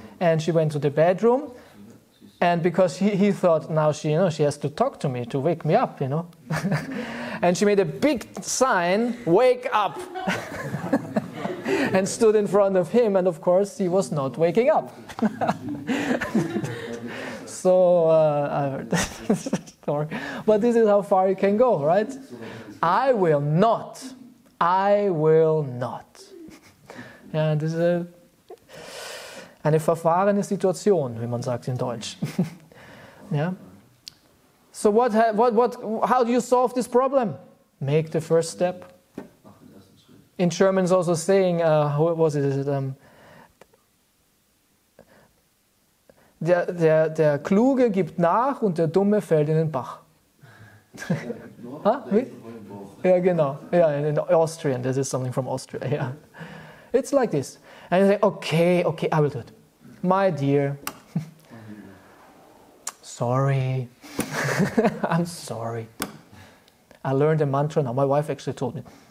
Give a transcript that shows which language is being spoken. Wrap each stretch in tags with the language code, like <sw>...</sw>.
<en>And she went to the bedroom. And because he thought, now she has to talk to me to wake me up, And she made a big sign, wake up. And stood in front of him. And of course, he was not waking up. So I heard that story. But this is how far you can go, right? I will not. I will not.</en> <de>Ja, das ist eine verfahrene Situation, wie man sagt in Deutsch.</de> <en>Yeah. So how do you solve this problem? Make the first step. In German is also saying, what was it?</en> <de>Der Kluge gibt nach und der Dumme fällt in den Bach.</de> <en>Huh? Yeah, genau. Yeah, in Austrian, this is something from Austria. Yeah, it's like this. And you say, okay, I will do it. My dear, sorry. I'm sorry. I learned a mantra now. My wife actually told me.</en>